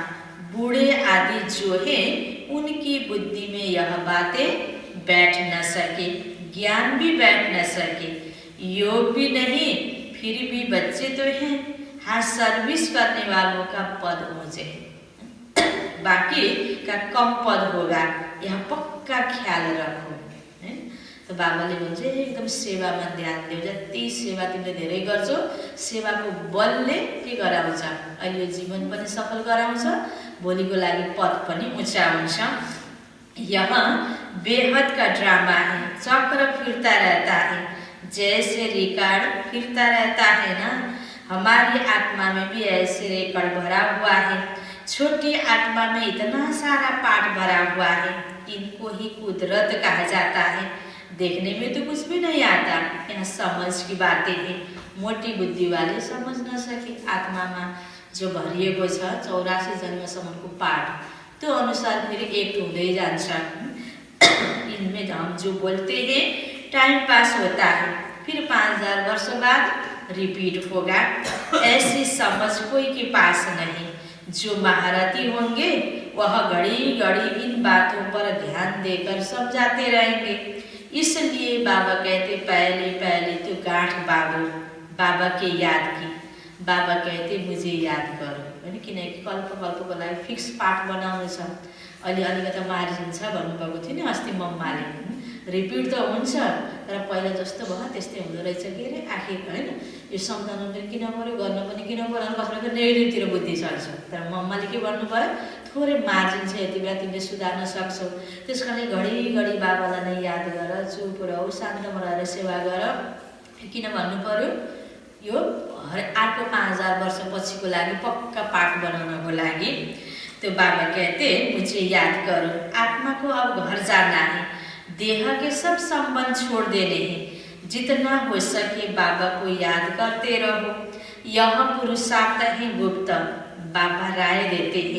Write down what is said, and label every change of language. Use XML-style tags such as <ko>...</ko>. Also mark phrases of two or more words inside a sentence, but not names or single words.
<hi>बूढ़े आदि जो है उनकी बुद्धि में यह बातें बैठ न सके, ज्ञान भी बैठ न सके, योग भी नहीं, फिर भी बच्चे तो हैं, हाँ सर्विस करने वालों का पद मुझे बाकी का कम पद होगा, यह पक्का ख्याल रखो।</hi> <ne>तो बाबाले भन्छ एकदम सेवामा ध्यान देऊ, जति सेवा तिमीले धेरै गर्छौ सेवाको बलले के गराउँछ, अहिले जीवन पनि सफल गराउँछ, भोलिको लागि पद पनि ऊँचा हुन्छ।</ne> <hi>यहाँ बेहद का ड्रामा है, चक्र फिरता रहता है, जैसे रिकॉर्ड फिरता रहता है ना, हमारी आत्मा में भी ऐसे रिकॉर्ड भरा हुआ है। छोटी आत्मा में इतना सारा पाठ भरा हुआ है, इनको ही कुदरत कहा जाता है। देखने में तो कुछ भी नहीं आता, यहाँ समझ की बातें हैं। मोटी बुद्धि वाले समझ न सके।</hi> <ne>आत्मा में जो भरिएको छ 84 जन्मसम्मको पाठ, त्यो अनुसार फेरि एक हुँदै जान्छ।</ne> <hi>इनमें हम जो बोलते हैं टाइम पास होता है, फिर 5000 वर्ष बाद रिपीट होगा। ऐसी समझ कोई के पास नहीं। जो महारथी होंगे वह घड़ी घड़ी इन बातों पर ध्यान देकर समझाते रहेंगे। इसलिए बाबा कहते पहले पहले तो गांठ बाबू बाबा के याद की। बाबा कहते मुझे याद करो</hi> <ne>होइन, किनकि कल्प कल्पको लागि फिक्स पाठ बनाउनु छ। अहिले अलिकति मार्जिन छ भन्नुभएको थियो नि अस्ति मम्माले। रिपिट त हुन्छ तर पहिला जस्तो भयो त्यस्तै हुँदो रहेछ के अरे आखिर होइन। यो सम्झाउनु पनि किन पऱ्यो, गर्न पनि किन पऱ्यो, कसैको नेगेटिभतिर बुद्धि चल्छ। तर मम्माले के भन्नुभयो, थोरै मार्जिन छ, यति बेला तिमीले सुधार्न सक्छौ। त्यस कारणले घडी घडी बाबालाई नै याद गर, चुप रह, शान्तमा रहेर सेवा गर। किन भन्नु पऱ्यो, यो अर्को 5000 वर्ष पछिको लागि पक्का पाठ बनाउनको लागि।</ne> <hi>तो बाबा कहते मुझे याद करो। आत्मा को अब घर जाना है, देह के सब संबंध छोड़ देने हैं। जितना हो सके बाबा को याद करते रहो। यह पुरुषार्थ है गुप्त, बाबा राय देते हैं।</hi>